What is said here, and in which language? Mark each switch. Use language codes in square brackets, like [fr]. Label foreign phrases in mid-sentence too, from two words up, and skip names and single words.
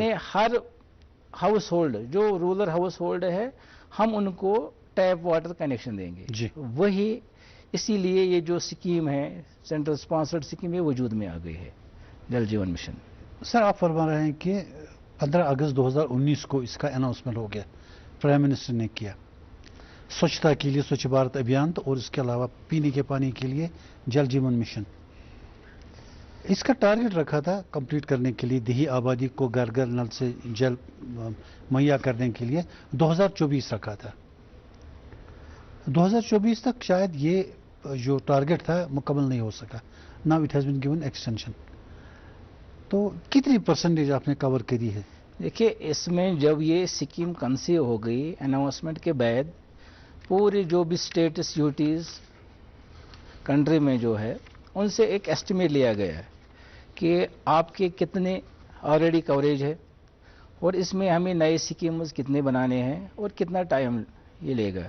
[ur] یعنی ہر ہاؤس ہولڈ جو [en] rural household [ur] ہے ہم ان کو [en] tap water connection [ur] دیں گے۔ جی وہی اسی لیے یہ جو اسکیم ہے [en] central sponsored scheme [ur] یہ وجود میں آ گئی ہے، جل جیون مشن۔ سر، آپ فرما رہے ہیں کہ 15 اگست 2019 کو اس کا اناؤنسمنٹ ہو گیا، [en] prime minister [ur] نے کیا سوچھتا کے لیے سوچھ بھارت ابھیان، تو اور اس کے علاوہ پینے کے پانی کے لیے جل جیون مشن۔ اس کا ٹارگٹ رکھا تھا کمپلیٹ کرنے کے لیے دیہی آبادی کو گھر گھر نل سے جل مہیا کرنے کے لیے 2024 رکھا تھا۔ 2024 تک شاید یہ جو ٹارگٹ تھا مکمل نہیں ہو سکا، [en] now it has been given extension. تو کتنی پرسنٹیج آپ نے کور کری ہے؟ دیکھیے، اس میں جب یہ اسکیم کنسیو ہو گئی اناؤنسمنٹ کے بعد، پوری جو بھی states UTs کنٹری میں جو ہے ان سے ایک ایسٹیمیٹ لیا گیا ہے کہ آپ کے کتنے already coverage ہے، اور اس میں ہمیں نئے اسکیمز کتنے بنانے ہیں اور کتنا ٹائم یہ لے گا۔